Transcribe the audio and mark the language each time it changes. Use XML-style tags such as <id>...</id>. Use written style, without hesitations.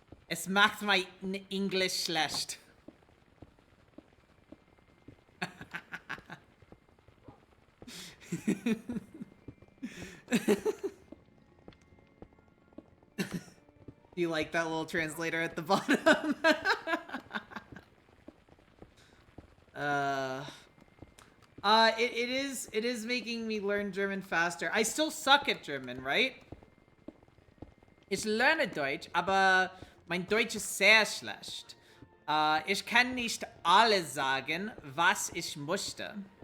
<de>Es macht mein Englisch schlecht.</de> <en>Do you like that little translator at the bottom? It is making me learn German faster. I still suck at German, right?</en> <de>Ich lerne Deutsch, aber mein Deutsch ist sehr schlecht. Ich kann nicht alles sagen, was ich möchte.</de>